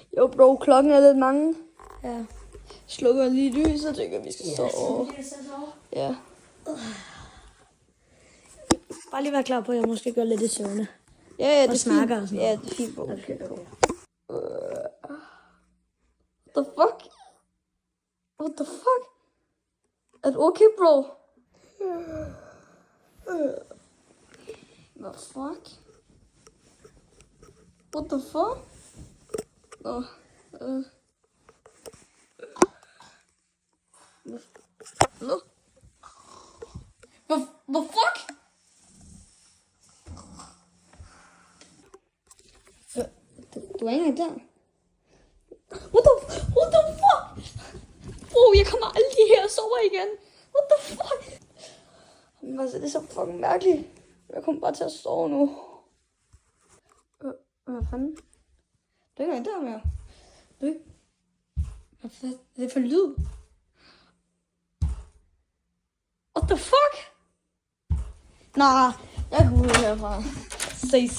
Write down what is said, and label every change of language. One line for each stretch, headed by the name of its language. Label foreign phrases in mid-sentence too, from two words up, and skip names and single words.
Danish: Jo, bro, klokken er lidt mange. Ja. Slukker lige lyset, og tænker, vi skal sove. Ja. Bare lige være klar på, at jeg måske gør lidt i søvne. Ja, det Og er snakker fint. og sådan Ja, noget. det er fint, bro. Okay.
English: What the fuck? What the fuck?
Danish: Er du okay, bro?
English: What the fuck? What the fuck?
Danish: Nå. Nå. Hvad fuck? Du er ikke engang der.
English: What the fuck?
Danish: Bro, jeg kommer aldrig her og sover igen.
English: What the fuck?
Danish: Det er så fucking mærkeligt. Jeg kommer bare til at sove nu. Hvad fanden? Det er ikke der mere. Hvad er det for lyd?
English: What the fuck?
Danish: Nej, jeg går ud herfra. Ses.